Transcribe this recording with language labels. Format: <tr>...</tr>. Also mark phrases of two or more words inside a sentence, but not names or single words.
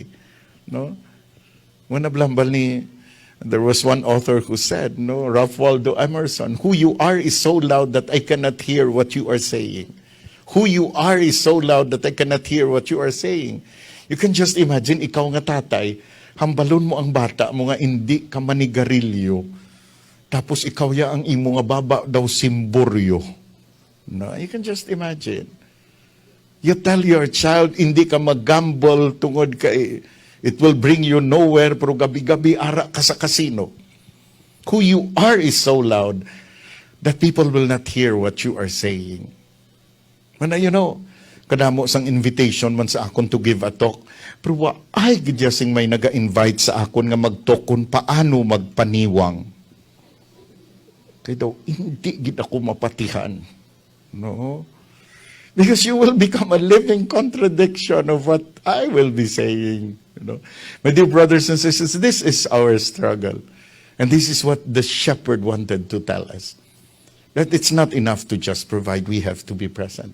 <en>No? There was one author who said, no, Ralph Waldo Emerson, who you are is so loud that I cannot hear what you are saying. Who you are is so loud that I cannot hear what you are saying. You can just imagine,</en> <hil>ikaw nga tatay, hambalon mo ang bata mo nga hindi ka manigarilyo. Tapos ikaw ya ang imo nga baba daw simboryo. No,</hil> <en>you can just imagine. You tell your child,</en> <hil>hindi ka mag-gamble tungod kay</hil> <en>it will bring you nowhere,</en> <hil>pero gabi-gabi ara ka sa casino.</hil> <en>Who you are is so loud that people will not hear what you are saying.</en> <hil>Mana, kadamo sang invitation man sa akon</hil> <en>to give a talk.</en> <hil>Pero ay gidyasing may naga-invite sa akon nga mag-talk kung paano magpaniwang. Kaya daw, hindi gid ako mapatihan. No?</hil> <en>Because you will become a living contradiction of what I will be saying. My dear brothers and sisters, this is our struggle. And this is what the shepherd wanted to tell us. That it's not enough to just provide, we have to be present.</en>